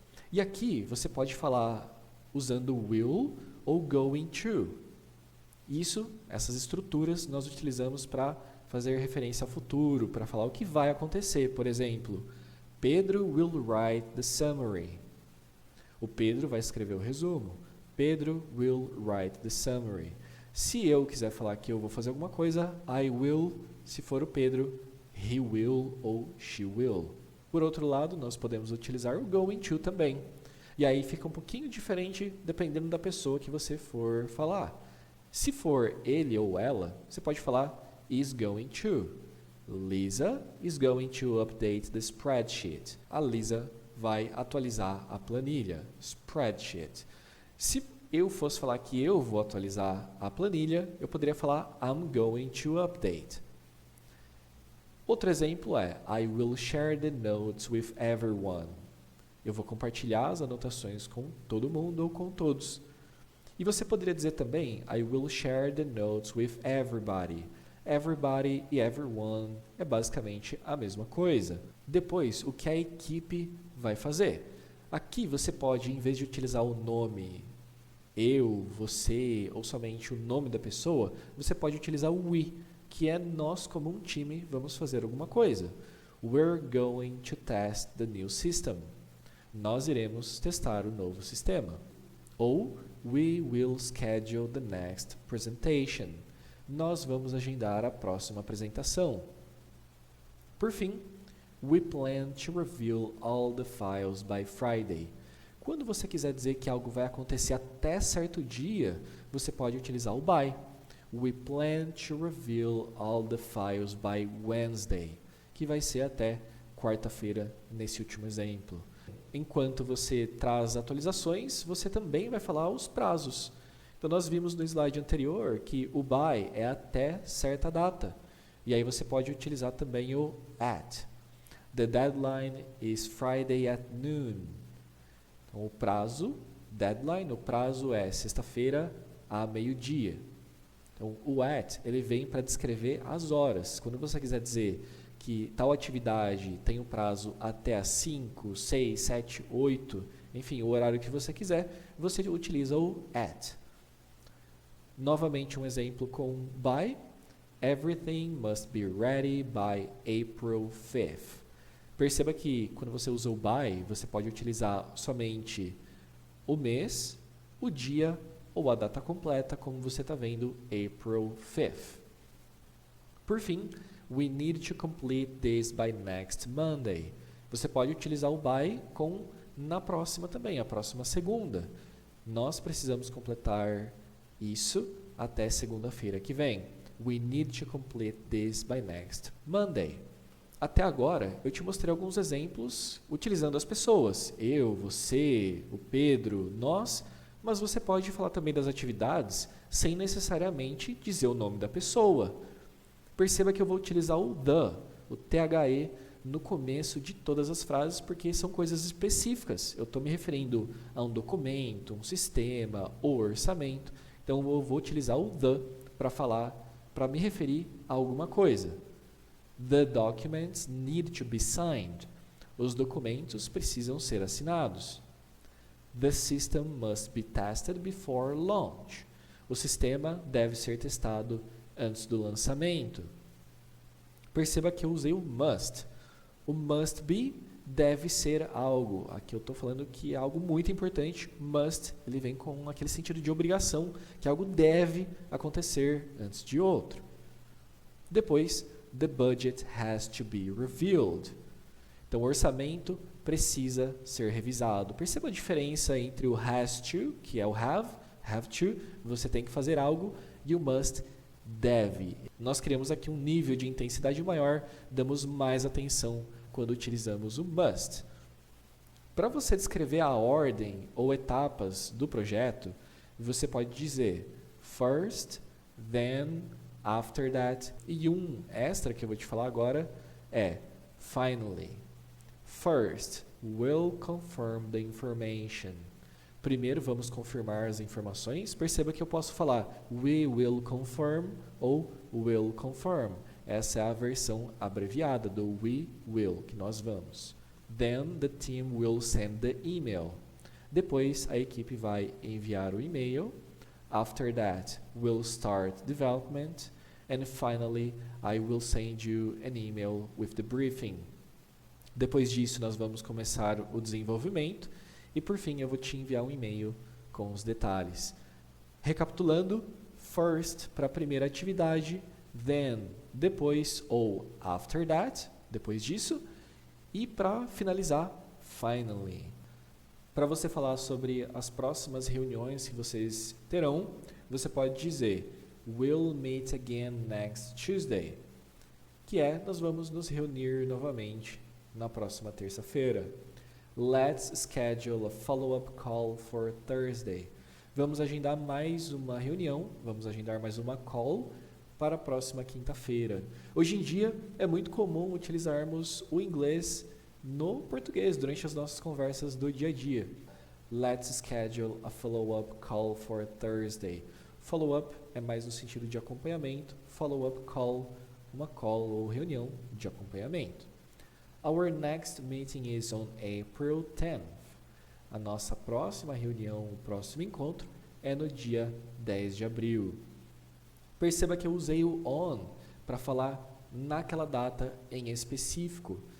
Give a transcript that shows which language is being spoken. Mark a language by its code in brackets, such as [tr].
[pt] E aqui você pode falar usando will ou going to. Essas estruturas nós utilizamos para fazer referência ao futuro, para falar o que vai acontecer. Por exemplo, [en] Pedro will write the summary. [pt] O Pedro vai escrever o resumo. [en] Pedro will write the summary. [pt] Se eu quiser falar que eu vou fazer alguma coisa, [en] I will, [pt] se for o Pedro, [en] he will [pt] ou [en] she will. [pt] Por outro lado, nós podemos utilizar o going to também. E aí fica um pouquinho diferente dependendo da pessoa que você for falar. Se for ele ou ela, você pode falar is going to. [en] Lisa is going to update the spreadsheet. [pt] A Lisa vai atualizar a planilha, spreadsheet. Se eu fosse falar que eu vou atualizar a planilha, eu poderia falar [en] I'm going to update. [pt] Outro exemplo é [en] I will share the notes with everyone. [pt] Eu vou compartilhar as anotações com todo mundo ou com todos. E você poderia dizer também [en] I will share the notes with everybody. [pt] Everybody e everyone é basicamente a mesma coisa. Depois, o que a equipe vai fazer? Aqui você pode, em vez de utilizar o nome eu, você ou somente o nome da pessoa, você pode utilizar o we, que é nós como um time vamos fazer alguma coisa. [en] We're going to test the new system. [pt] Nós iremos testar o novo sistema. [en] Ou we will schedule the next presentation. [pt] Nós vamos agendar a próxima apresentação. Por fim, [en] we plan to review all the files by Friday. [pt] Quando você quiser dizer que algo vai acontecer até certo dia, você pode utilizar o by. [en] We plan to review all the files by Wednesday, [pt] que vai ser até quarta-feira nesse último exemplo. Enquanto você traz atualizações, você também vai falar os prazos. Então nós vimos no slide anterior que o by é até certa data. E aí você pode utilizar também o at. [en] The deadline is Friday at noon. [pt] Então o prazo, deadline, o prazo é sexta-feira a meio-dia. Então o at, ele vem para descrever as horas. Quando você quiser dizer que tal atividade tem um prazo até às 5, 6, 7, 8, enfim, o horário que você quiser, você utiliza o at. Novamente um exemplo com by. [en] Everything must be ready by April 5th. [pt] Perceba que quando você usa o by, você pode utilizar somente o mês, o dia ou a data completa, como você está vendo, April 5th. Por fim, [en] we need to complete this by next Monday. [pt] Você pode utilizar o by com na próxima também, a próxima segunda. Nós precisamos completar isso até segunda-feira que vem. [en] We need to complete this by next Monday. [pt] Até agora, eu te mostrei alguns exemplos utilizando as pessoas. Eu, você, o Pedro, nós, mas você pode falar também das atividades sem necessariamente dizer o nome da pessoa. Perceba que eu vou utilizar o the, no começo de todas as frases, porque são coisas específicas. Eu estou me referindo a um documento, um sistema, ou orçamento. Então, eu vou utilizar o the para me referir a alguma coisa. [en] The documents need to be signed. [pt] Os documentos precisam ser assinados. [en] The system must be tested before launch. [pt] O sistema deve ser testado antes do lançamento. Perceba que eu usei o must. O must be deve ser algo. Aqui eu estou falando que é algo muito importante. Must, ele vem com aquele sentido de obrigação, que algo deve acontecer antes de outro. [en] Depois, the budget has to be reviewed. [pt] Então, o orçamento precisa ser revisado. Perceba a diferença entre o has to, que é o have to, você tem que fazer algo, e o must, deve. Nós criamos aqui um nível de intensidade maior, damos mais atenção quando utilizamos o must. Para você descrever a ordem ou etapas do projeto, você pode dizer first, then, after that. E um extra que eu vou te falar agora é finally. [en] First, we'll confirm the information. [pt] Primeiro vamos confirmar as informações. Perceba que eu posso falar [en] we will confirm [pt] ou will confirm. Essa é a versão abreviada do we will, que nós vamos. [en] Then the team will send the email. [pt] Depois a equipe vai enviar o e-mail. [en] After that, we'll start development. And finally, I will send you an email with the briefing. [pt] Depois disso, nós vamos começar o desenvolvimento. E por fim, eu vou te enviar um e-mail com os detalhes. Recapitulando, first para a primeira atividade, then, depois ou after that, depois disso, e para finalizar, finally. Para você falar sobre as próximas reuniões que vocês terão, você pode dizer [en] we'll meet again next Tuesday, [pt] que é nós vamos nos reunir novamente na próxima terça-feira. [en] Let's schedule a follow-up call for Thursday. [pt] Vamos agendar mais uma reunião, vamos agendar mais uma call para a próxima quinta-feira. Hoje em dia é muito comum utilizarmos o inglês no português durante as nossas conversas do dia a dia. [en] Let's schedule a follow-up call for Thursday. [pt] Follow-up é mais no sentido de acompanhamento, follow-up call, uma call ou reunião de acompanhamento. [en] Our next meeting is on April 10th. [pt] A nossa próxima reunião, o próximo encontro, é no dia 10 de abril. Perceba que eu usei o on para falar naquela data em específico.